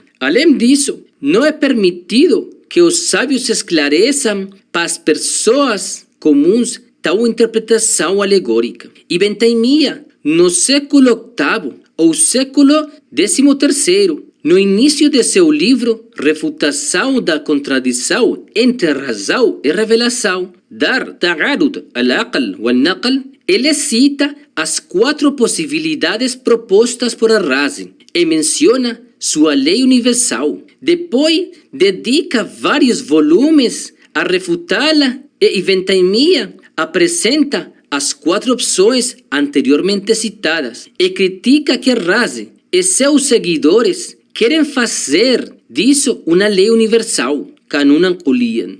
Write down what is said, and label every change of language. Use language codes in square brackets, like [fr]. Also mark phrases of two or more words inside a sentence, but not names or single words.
[pt] Além disso, não é permitido que os sábios esclareçam para as pessoas comuns tal interpretação alegórica. Ibn Taymiyyah, no século VIII ou século XIII, no início de seu livro Refutação da Contradição entre Razão e Revelação, Dar Ta'arud al-Aql wal-Naql, ele cita as 4 possibilidades propostas por Ar-Razi e menciona sua lei universal. Depois, dedica vários volumes a refutá-la e Ibn Taymiyyah apresenta as 4 opções anteriormente citadas e critica que Ar-Razi e seus seguidores querem fazer disso uma lei universal, [ar] قانونا كليا.